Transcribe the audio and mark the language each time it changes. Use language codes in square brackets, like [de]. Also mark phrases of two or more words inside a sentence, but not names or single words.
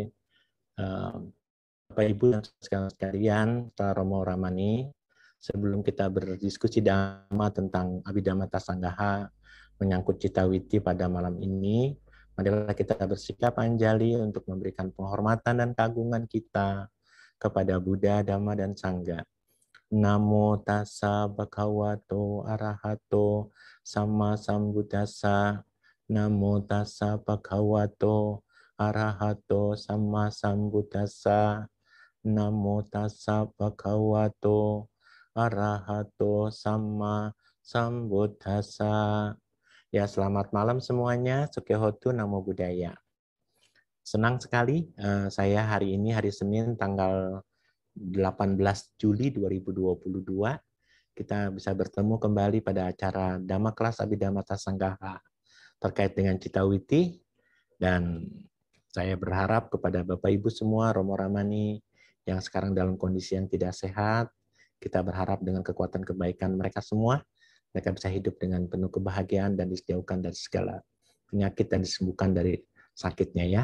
[id] Bapak Ibu dan sekalian, Pak Romo Ramani, sebelum kita berdiskusi dhamma tentang Abhidhamma Tasanggaha menyangkut Citawiti pada malam ini, marilah kita bersikap anjali untuk memberikan penghormatan dan keagungan kita kepada Buddha, Dhamma, dan Sangha. [pi] Namo tassa bhagavato arahato sama sambuddhassa. Namo tassa bhagavato arahato sama sambuddhassa. Namo tassa bhagavato arahato sama sambuddhassa. [id] Ya, selamat malam semuanya. [pi] Sukihotu, Namo Buddhaya. [id] Senang sekali saya hari ini, hari Senin, tanggal 18 Juli 2022, kita bisa bertemu kembali pada acara Dhamma Kelas Abhidhamma Tasanggaha terkait dengan Citawiti, dan saya berharap kepada Bapak Ibu semua, Romo Ramani yang sekarang dalam kondisi yang tidak sehat, kita berharap dengan kekuatan kebaikan mereka semua, mereka bisa hidup dengan penuh kebahagiaan dan dijauhkan dari segala penyakit dan disembuhkan dari sakitnya ya.